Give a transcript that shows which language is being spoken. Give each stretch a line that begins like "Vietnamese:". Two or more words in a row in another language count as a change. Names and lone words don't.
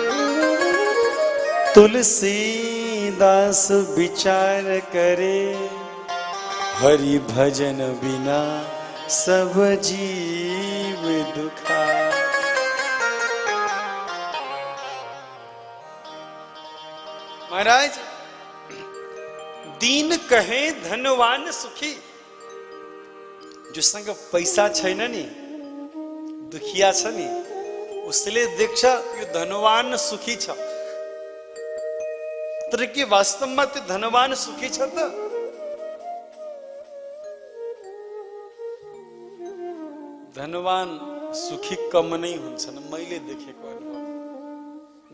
Hindi: तुलसीदास विचार करे, हरि भजन बिना सब जीव दुखा। महाराज दीन कहे धनवान सुखी।
Nepali: जोसँग पैसा छैन नि, दुखिया छ नि, उसले देख्छ यो धनवान सुखी छ। तर के वास्तवमा त्यो धनवान सुखी छ त? धनवान सुखी कम नै हुन्छन्, मैले देखेको अनुभव।